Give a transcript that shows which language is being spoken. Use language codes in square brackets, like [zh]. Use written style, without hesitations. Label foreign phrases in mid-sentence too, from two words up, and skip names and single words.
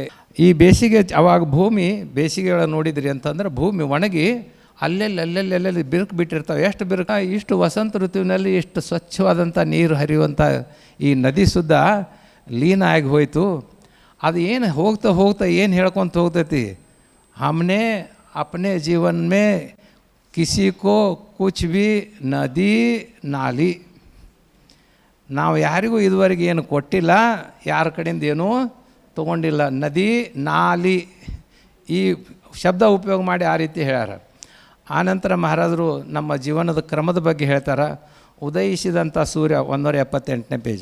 [kn] ಈ ಬೇಸಿಗೆ ಅವಾಗ ಭೂಮಿ ಬೇಸಿಗೆಯೊಳಗೆ ನೋಡಿದ್ರಿ ಅಂತಂದ್ರೆ ಭೂಮಿ ಒಣಗಿ ಅಲ್ಲೆಲ್ಲಿ ಬಿರುಕು ಬಿಟ್ಟಿರ್ತಾವೆ. ಎಷ್ಟು ಬಿರುಕು, ಇಷ್ಟು ವಸಂತ ಋತುವಿನಲ್ಲಿ ಇಷ್ಟು ಸ್ವಚ್ಛವಾದಂಥ ನೀರು ಹರಿಯುವಂಥ ಈ ನದಿ ಸುದ್ದ ಲೀನ ಆಗಿ ಹೋಯಿತು. ಅದು ಏನು ಹೋಗ್ತಾ ಏನು ಹೇಳ್ಕೊತ ಹೋಗ್ತೈತಿ, [hi] हमने अपने जीवन में किसी को कुछ भी नदी नाली, [kn] ನಾವು ಯಾರಿಗೂ ಇದುವರೆಗೆ ಏನು ಕೊಟ್ಟಿಲ್ಲ, ಯಾರ ಕಡೆಯಿಂದ ಏನೂ ತೊಗೊಂಡಿಲ್ಲ. ನದಿ ನಾಲಿ ಈ ಶಬ್ದ ಉಪಯೋಗ ಮಾಡಿ ಆ ರೀತಿ ಹೇಳ್ಯಾರ. ಆನಂತರ ಮಹಾರಾಜರು ನಮ್ಮ ಜೀವನದ ಕ್ರಮದ ಬಗ್ಗೆ ಹೇಳ್ತಾರೆ. ಉದಯಿಸಿದಂಥ ಸೂರ್ಯ 178ನೇ ಪೇಜ್.